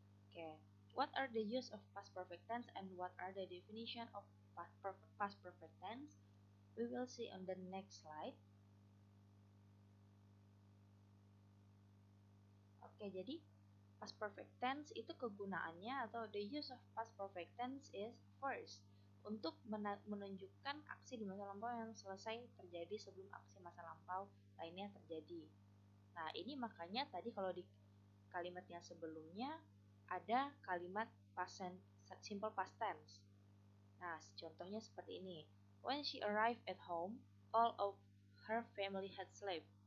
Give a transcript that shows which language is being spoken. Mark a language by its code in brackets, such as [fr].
[en] Okay, what are the use of past perfect tense and what are the definition of past perfect tense? We will see on the next slide. [id] Oke, jadi past perfect tense itu kegunaannya atau [en] the use of past perfect tense is first, [id] untuk menunjukkan aksi di masa lampau yang selesai terjadi sebelum aksi masa lampau lainnya terjadi. Nah, ini makanya tadi kalau di kalimat yang sebelumnya ada kalimat simple past tense. Nah, contohnya seperti ini. [en] When she arrived at home, all of her family had slept.